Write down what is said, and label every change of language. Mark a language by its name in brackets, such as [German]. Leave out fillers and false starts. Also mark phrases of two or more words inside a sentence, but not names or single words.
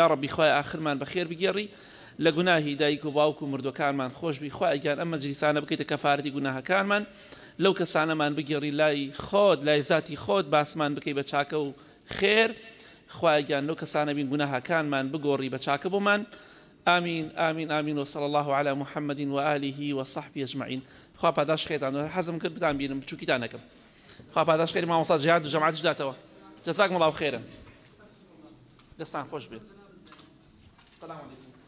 [Central Kurdish] یا ڕەبی خوای ئاخرمان بەخێر بگێڕی، لە گوناهی دایک و باوک و مردوەکانمان خۆش بی. خوای گیان ئەم مەجلیسانە بکەیتە کەفارەتی گوناهەکانمان، لەو کەسانەمان بگێڕی لای خۆت، لای ذاتی خۆت باسمان بکەی بە چاکە و خێر. خوای گیان لەو کەسانە بین گوناهەکانمان بگۆڕی بە چاکە بۆمان. [Arabic] آمین آمین آمین وصلى الله على محمد وآله وصحبه أجمعين. [Central Kurdish] خوا پاداش خێرتان حەزم کرد بتان بینم بچووکیتان نەکەم. خوا پاداش خێری مامۆستا جیهاد و جەماعەتیش داتەوە. [Arabic] جەزاکم الله خێرن. [Central Kurdish] دەستان خۆش بێت. [Arabic] سلام علیکم.